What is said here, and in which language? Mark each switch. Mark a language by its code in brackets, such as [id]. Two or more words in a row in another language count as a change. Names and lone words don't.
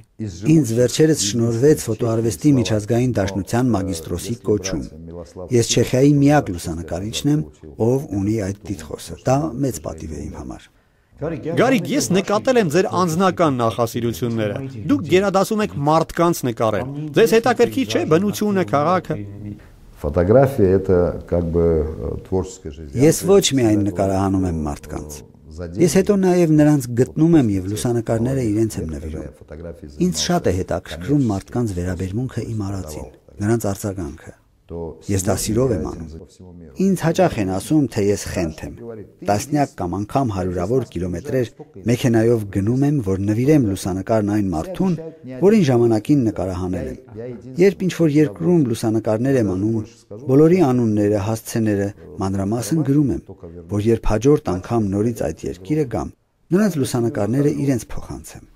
[hy] Ինձ վերջերս շնորհվեց ֆոտոարվեստի միջազգային դաշնության մագիստրոսի կոչում։ Ես Չեխիայի միակ լուսանկարիչն եմ, ով ունի այդ տիտղոսը։ Դա մեծ պատիվ է իմ համար։ Գարիկ, ես նկատել եմ ձեր անձնական նախասիրությունները։ Դուք գերադասում եք մարդկանց նկարել։ Ձեզ հետաքրքիր չէ բնությունը, քաղաքը։ [ru] Фотография это как бы творческая жизнь. [hy] Ես ոչ միայն նկարահանում եմ մարդկանց։ Ես հետո նաև նրանց գտնում եմ եւ լուսանկարները իրենց եմ նվիրում։ Ինձ շատ է հետաքրքրում մարդկանց վերաբերմունքը իմ արածին, նրանց արձագանքը։ Ես դա սիրով եմ անում։ Ինձ հաճախ են ասում, թե ես խենթ եմ։ Տասնյակ կամ անգամ հարյուրավոր կիլոմետրեր մեքենայով գնում եմ, որ նվիրեմ լուսանկարն այն մարդուն, որին ժամանակին նկարահանել եմ։ Երբ ինչ-որ երկրում լուսանկարներ եմ անում, բոլորի անունները, հասցեները մանրամասն գրում եմ, որ երբ հաջորդ անգամ նորից այդ երկիրը գամ, նրանց լուսանկարները իրենց փոխանցեմ։